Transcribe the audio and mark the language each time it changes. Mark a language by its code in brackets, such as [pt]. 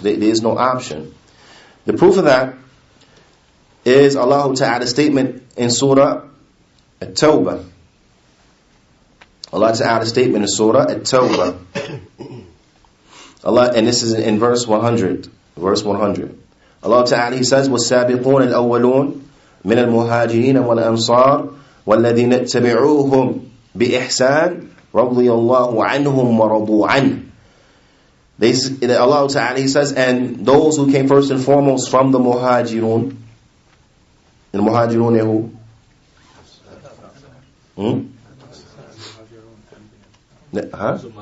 [en] There is no option. The proof of that is Allah Ta'ala's statement in Surah At-Tawbah. Allah Ta'ala's statement in Surah At-Tawbah. Allah, and this is in verse 100. Verse 100. Allah Ta'ala, He says, [ar] وَالسَّابِقُونَ الْأَوَّلُونَ مِنَ الْمُهَاجِرِينَ وَالْأَنصَارِ وَالَّذِينَ اتَّبِعُوهُمْ بِإِحْسَانٍ رَضِيَ اللَّهُ عَنْهُمْ وَرَضُوا عَنْهُ. [en] Allah Ta'ala, He says, and those who came first and foremost from the Muhajirun. And the Muhajirun are who? Huh?